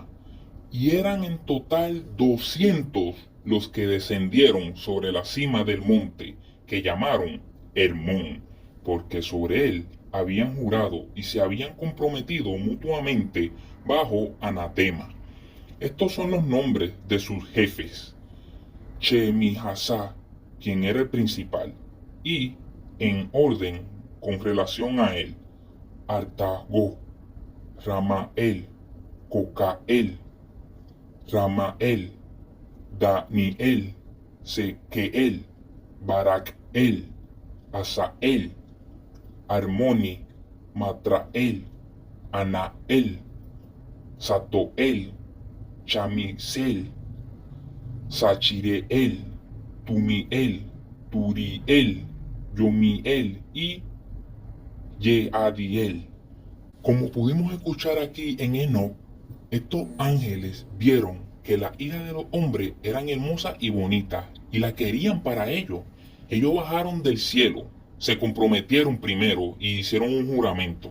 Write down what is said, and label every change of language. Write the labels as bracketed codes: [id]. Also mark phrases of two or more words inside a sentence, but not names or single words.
[es] Y eran en total 200 los que descendieron sobre la cima del monte que llamaron Hermón, porque sobre él habían jurado y se habían comprometido mutuamente bajo anatema. Estos son los nombres de sus jefes: Chemijasá, quien era el principal, y en orden con relación a él: Artagó, Ramael, Cocael, Ramael, Daniel, Sequeel, Barakel, Asael, Armoni, Matrael, Anael, Satoel, Chamisel, Sachireel, Tumiel, Turiel, Yomiel y Yeadiel. Como pudimos escuchar aquí en Enoc, estos ángeles vieron que las hijas de los hombres eran hermosas y bonitas y la querían para ellos. Ellos bajaron del cielo, se comprometieron primero y hicieron un juramento.